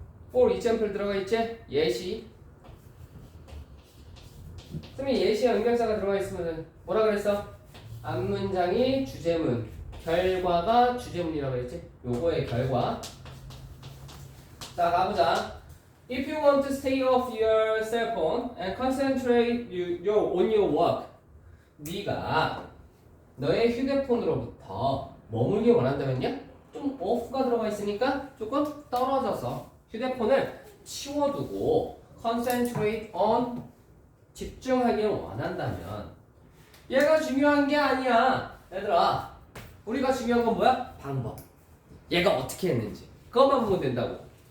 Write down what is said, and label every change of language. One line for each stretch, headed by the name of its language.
Korean: for example 들어가 있지? 예시. 선생님 예시에 응명사가 들어가 있으면 뭐라 그랬어? 앞문장이 주제문, 결과가 주제문이라고 그랬지? 요거의 결과. 자 가보자.
English: If you want to stay off your cell phone and concentrate on your work,
Korean: 네가 너의 휴대폰으로부터 머물기 원한다면요? 좀 off가 들어가 있으니까 조금 떨어져서 휴대폰을 치워두고
English: concentrate on
Korean: 집중하길 원한다면 얘가 중요한 게 아니야. 얘들아 우리가 중요한 건 뭐야? 방법. 얘가 어떻게 했는지 그것만 보면 된다고.